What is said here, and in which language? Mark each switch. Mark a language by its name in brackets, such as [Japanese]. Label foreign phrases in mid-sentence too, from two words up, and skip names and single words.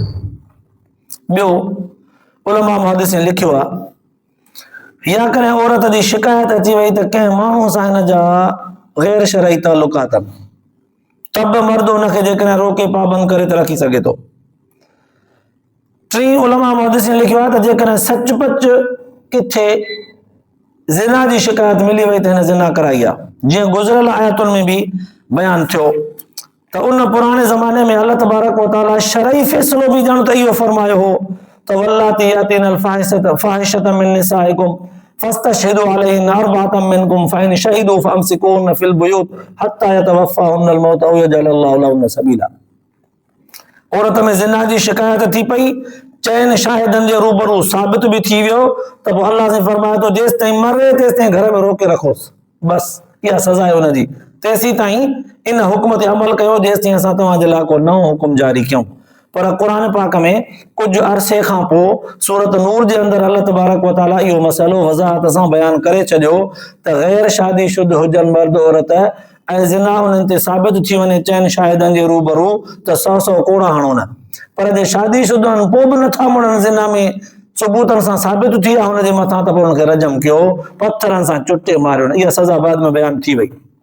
[Sindhi] ॿियो उलमा मुहद्दिसीन लिखियो आहे, या कॾहिं औरत जी शिकायत अची वई त कंहिं माण्हू सां हिन जा गैर शरई तालुकात आहिनि, त बि मर्द हुनखे जेकॾहिं रोके पाबंद करे त रखी सघे थो। टी उलमा मुहद्दिसीन लिखियो आहे त जेकॾहिं सचपच किथे ज़िना जी शिकायत मिली वई त हिन ज़िना कराई आहे, जीअं गुज़िरियल आयतुनि में बि बयान थियो त उन पुराणे ज़माने में अल्लाह तबारक व तआला शरई फ़ैसिलो बि ॼण त इहो फरमायो हो त [Arabic] واللاتي يأتين الفاحشة من نسائكم فاستشهدوا عليهن أربعة منكم فإن شهدوا فأمسكوهن في البيوت حتى يتوفاهن الموت أو يجعل الله لهن سبيلا. [Sindhi] औरत में ज़िना जी शिकायत थी पई, चइनि शाहिदनि जे रूबरू साबित बि थी वियो, त पोइ अल्लाह से फरमाए थो जेसि ताईं मरे तेसि ताईं घर में रोके रखोसि, बस इहा सज़ा आहे हुनजी, तेसी ताईं इन हुक्म ते अमल कयो जेसि ताईं असां तव्हांजे लाइ को नओं हुकुम जारी कयूं। पर क़ुरान पाक में कुझु अरसे खां पोइ सूरत नूर जे अंदरि अल्लाह तबारक व तआला इहो मसइलो वज़ाहत सां बयान करे छॾियो त गैर शादी शुद्ध हुजनि मर्द औरत ऐं ज़िना उन्हनि ते साबित थी वञे चइनि शाहिदनि जे रूबरू त 100 कोड़ा हणो न, पर जे शादी शुद्ध आहिनि पोइ बि नथा मुड़नि ज़िना में सबूतनि सां साबित थी आहे हुनजे मथां, त पोइ हुनखे रजम कयो, पथरनि सां चुटे मारियो, इहा सज़ा बाद में बयान थी वई।